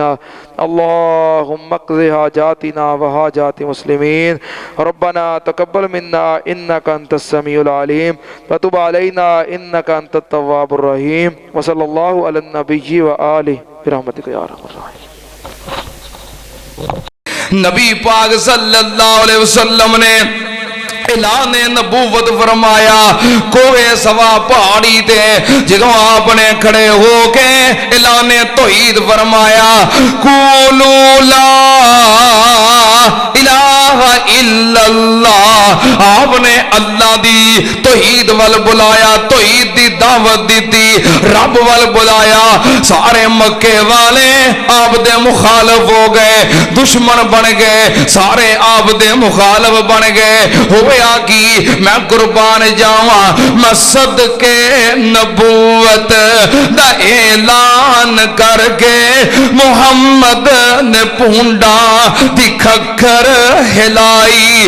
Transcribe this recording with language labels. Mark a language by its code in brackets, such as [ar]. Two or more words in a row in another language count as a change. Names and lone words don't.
[ar] اللهم اقض حاجاتنا وحاجات المسلمين. ربنا تقبل منا إنك أنت السميع العليم وتب علينا إنك أنت التواب الرحيم. وصلى الله على النبي وآله برحمتك يا أرحم الراحمين. [pa] ਨਬੀ ਪਾਕ [ar] صلى الله عليه وسلم [pa] ਨੇ ਐਲਾਨ ਨਬੂਵਤ ਫ਼ਰਮਾਇਆ ਕੋਹੇ ਸਵਾ ਪਹਾੜੀ ਤੇ ਜਦੋਂ ਆਪਨੇ ਖੜ੍ਹੇ ਹੋਕੇ ਐਲਾਨ ਤੌਹੀਦ ਫ਼ਰਮਾਇਆ [ar] قولوا لا إله إلا الله. [pa] ਆਪਨੇ ਅੱਲਾਹ ਦੀ ਤੌਹੀਦ ਵੱਲ ਬੁਲਾਇਆ, ਤੌਹੀਦ ਦੀ ਦਾਵਤ ਦੀ, ਰੱਬ ਵੱਲ ਬੁਲਾਇਆ। ਸਾਰੇ ਮੱਕੇ ਵਾਲੇ ਆਪ ਦੇ ਮੁਖ਼ਾਲਫ਼ ਹੋ ਗਏ, ਦੁਸ਼ਮਨ ਬਣ ਗਏ, ਸਾਰੇ ਆਪ ਦੇ ਮੁਖ਼ਾਲਫ਼ ਬਣ ਗਏ। ਹੋਇਆ ਕਿ ਮੈਂ ਕੁਰਬਾਨ ਜਾਵਾਂ, ਮੈਂ ਸਦਕੇ ਨਬੂਵਤ ਦਾ ਐਲਾਨ ਕਰਕੇ ਮੁਹੰਮਦ ਨੇ ਪੂੰਡਾ ਦੀ ਖੱਖਰ ਹਿਲਾਈ।